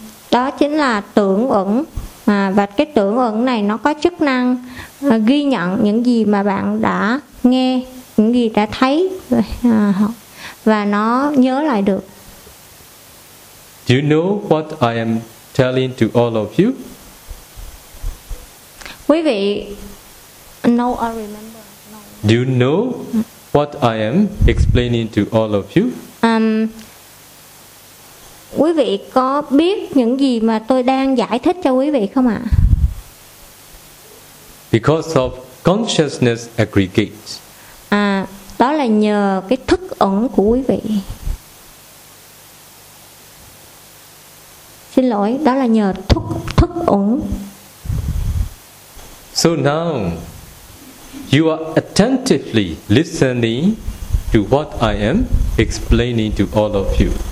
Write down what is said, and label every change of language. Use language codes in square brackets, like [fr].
[vi] Đó chính là tưởng uẩn, và cái tưởng uẩn này nó có chức năng ghi nhận những gì mà bạn đã nghe, những gì đã thấy, và nó nhớ lại được. [en] Do you know what I am telling to all of you? [vi] Quý vị [en] know or remember? Do you know what I am explaining to all of you? [vi] Quý vị có biết những gì mà tôi đang giải thích cho quý vị không ạ? [en] Because of consciousness aggregates. [vi] Đó là nhờ cái thức ẩn của quý vị. Xin lỗi, đó là nhờ thức uẩn. [en] So now you are attentively listening to what I am explaining to all of you.